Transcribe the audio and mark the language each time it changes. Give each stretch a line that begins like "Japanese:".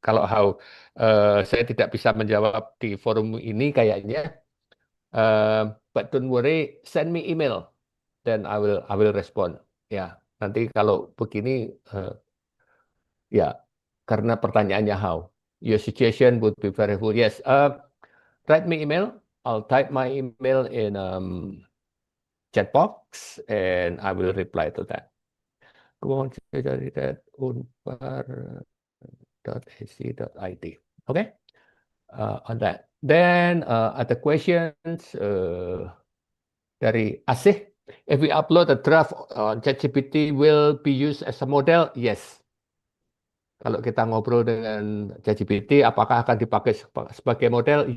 Indonesian: Kalau how, saya tidak bisa menjawab di forum ini kayaknya.
English: But don't worry, send me email. Then I will respond.
Indonesian: Ya, nanti kalau begini, ya, karena pertanyaannya how.
English: Your situation would be very full. Yes, write me email. I'll type my email in chat box and I will reply to that. Go on to that unpar.ac.id. Okay, on that. Then other questions
Indonesian: dari
English: Asih. If we upload a draft on ChatGPT, will be used as a model? Yes.
Indonesian: Kalau kita ngobrol dengan ChatGPT, apakah akan dipakai sebagai model?